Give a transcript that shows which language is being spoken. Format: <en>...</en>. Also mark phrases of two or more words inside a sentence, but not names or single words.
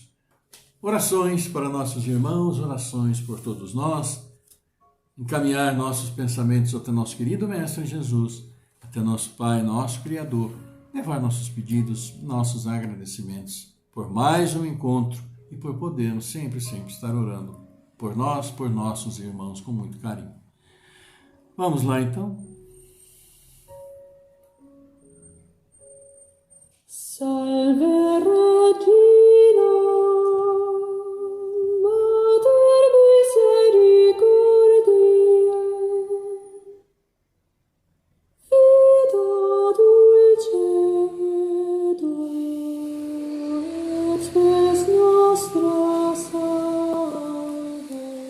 <pt>Orações para nossos irmãos, orações por todos nós, encaminhar nossos pensamentos até nosso querido Mestre Jesus, até nosso Pai, nosso Criador, levar nossos pedidos, nossos agradecimentos por mais um encontro e por podermos sempre estar orando por nós, por nossos irmãos com muito carinho. Vamos lá então?</pt> <la>Salve Regina, Mater misericordiae, vita dulcedo et spes nostra salve.</la>